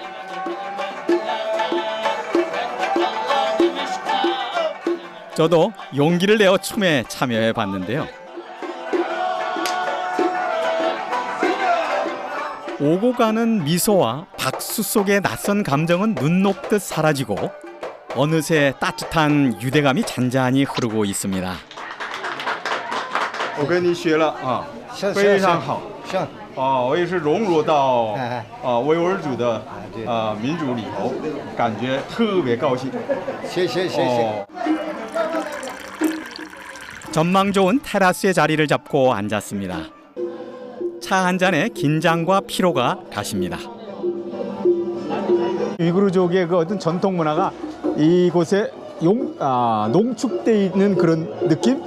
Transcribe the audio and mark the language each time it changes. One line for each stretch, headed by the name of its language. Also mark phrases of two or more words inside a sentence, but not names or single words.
Korean: 저도 용기를 내어 춤에 참여해 봤는데요. 오고 가는 미소와 박수 속의 낯선 감정은 눈 녹듯 사라지고 어느새 따뜻한 유대감이 잔잔히 흐르고 있습니다.
Chinese: 我跟你学了啊，行非常好。行，我也是融入到哎维吾尔族的对民族里头，感觉特别高兴。谢谢谢谢。
Korean: 전망 좋은 테라스에 자리를 잡고 앉았습니다. 차 한 잔에 긴장과 피로가 가십니다. 위구르족의 그 어떤 전통 문화가 이곳에 농축돼 있는 그런 느낌?